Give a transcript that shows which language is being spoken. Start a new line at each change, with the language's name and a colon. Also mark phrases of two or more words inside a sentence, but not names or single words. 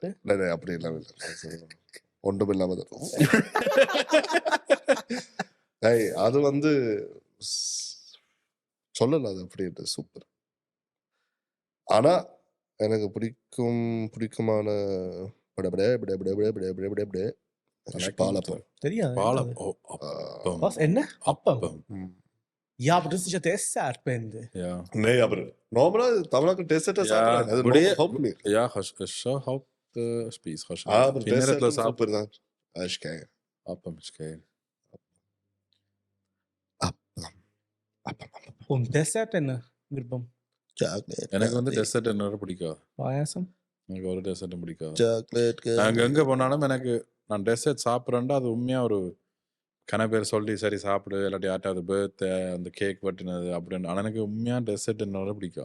Tamil: இல்லை, அப்படி இல்லாம இல்லை, ஒன்றும் இல்லாம தான். ஏய், அது வந்து சொல்லல, அது அப்படின்ட்டு சூப்பர். ஆனா எனக்கு பிடிக்குமான பாலப்பம். தெரியாது. பாலம். Was? என்ன? அப்பம். ம்.
German: Ja, aber das ist ja Dessert, Bände. Ja. Nee, aber normal
Tamil: தமிழ்நாட்டு டெசர்ட்
German: Ja,
Tamil: சாப்பிடுறாங்க. அது அப்படியே- ஹோப் மீ.
German: Ja, ist schon Hauptspeis.
Tamil: Aber டெசர்ட் சூப்பர் தான்.
German: Das ist geil. Appam ist geil. Und Dessert
Tamil: என்ன விருப்பம்?
English: Chocolate.
Tamil: எனக்கு வந்து டெசர்ட் என்ன பிடிக்காது. பாயாசம்? எனக்கு ஒரு டெசர்ட்டும் பிடிக்காது.
English: Chocolate.
Tamil: நாங்கள் எங்கே போனாலும் எனக்கு நான் டெசர்ட் சாப்பிட்றேன்டா அது உண்மையாக ஒரு கன பேர் சொல்லி சரி சாப்பிடு இல்லாட்டி யார்ட்டாவது பர்த்டே அந்த கேக் வெட்டினது அப்படின்னு. ஆனால் எனக்கு உண்மையாக டெசர்ட் என்னோட பிடிக்கும்.